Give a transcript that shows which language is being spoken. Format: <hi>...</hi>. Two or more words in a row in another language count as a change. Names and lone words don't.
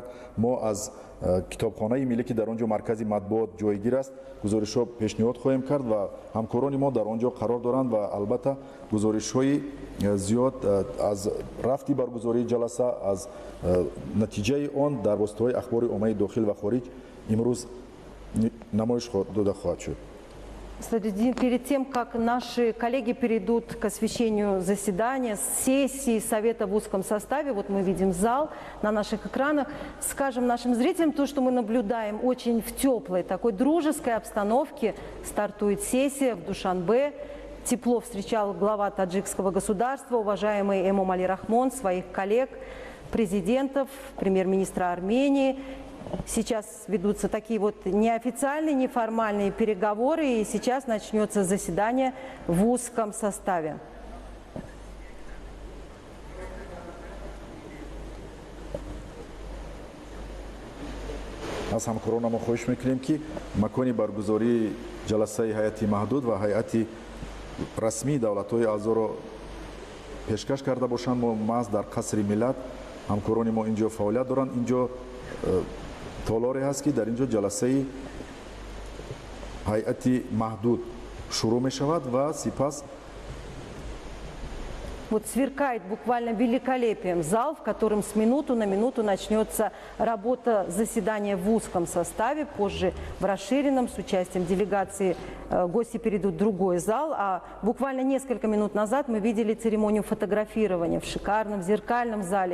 <tg>мо аз китобхонаи миллӣ ки дар он ҷо маркази матбуот ҷойгир аст гузоришҳо пешниҳод хоҳем кард ва ҳамкорони мо дар он ҷо қарор доранд ва албатта гузоришҳои зиёд аз рафти баргузории ҷаласа аз натиҷаи он дар воситаҳои ахбори оммаи дохил ва хориҷ имрӯз намоиш дода хоҳад шуд.</tg> <ru>Перед тем, как наши коллеги перейдут к освещению заседания, сессии Совета в узком составе, вот мы видим зал на наших экранах, скажем нашим зрителям то, что мы наблюдаем очень в теплой, такой дружеской обстановке. Стартует сессия в Душанбе. Тепло встречал глава таджикского государства, уважаемый Эмомали Рахмон, своих коллег, президентов, премьер-министра Армении. Сейчас ведутся такие вот неофициальные, неформальные переговоры, и сейчас начнется заседание в узком составе.</ru> <tg>аз ҳамкоронам хоҳиш мекунем ки макони баргузории ҷаласаи ҳайати маҳдуд ва ҳайати расмии давлатҳои аъзоро пешкаш карда бошанд. мо маҳз дар қасри миллат ҳамкорони мо ин ҷо фаъолият доранд. ин ҷо толоре ҳаст ки дар ин ҷо ҷаласаи ҳайати маҳдуд шурӯъ мешавад ва сипас</tg> <ru>Вот сверкает буквально великолепием зал, в котором с минуту на минуту начнется работа заседания в узком составе. Позже в расширенном с участием делегации гости перейдут в другой зал. А буквально несколько минут назад мы видели церемонию фотографирования в шикарном зеркальном зале.</ru>